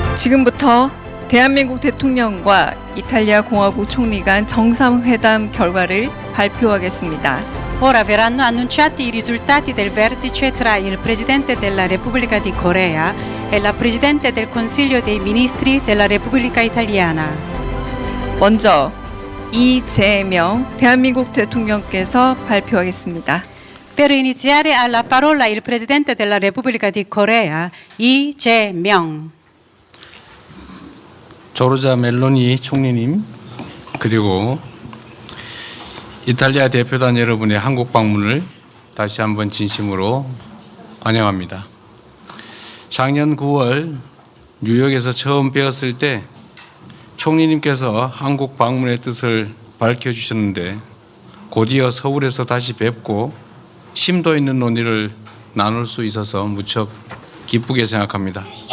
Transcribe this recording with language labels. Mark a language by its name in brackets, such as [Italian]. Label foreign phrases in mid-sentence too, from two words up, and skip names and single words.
[Korean] 지금부터 대한민국 대통령과 이탈리아 공화국 총리 간 정상회담 결과를 발표하겠습니다. [Italian] Ora verranno annunciati i risultati del vertice tra il Presidente della Repubblica di Corea e la Presidente del Consiglio dei Ministri della Repubblica Italiana. [Korean] 먼저 이재명 대한민국 대통령께서 발표하겠습니다. [Italian] Per iniziare ha la parola il Presidente della Repubblica di Corea, Lee Jae-myung. [Korean] 조르자 멜로니 총리님, 그리고 이탈리아 대표단 여러분의 한국 방문을 다시 한번 진심으로 환영합니다. 작년 9월 뉴욕에서 처음 뵈었을 때 총리님께서 한국 방문의 뜻을 밝혀주셨는데 곧이어 서울에서 다시 뵙고 심도 있는 논의를 나눌 수 있어서 무척 기쁘게 생각합니다.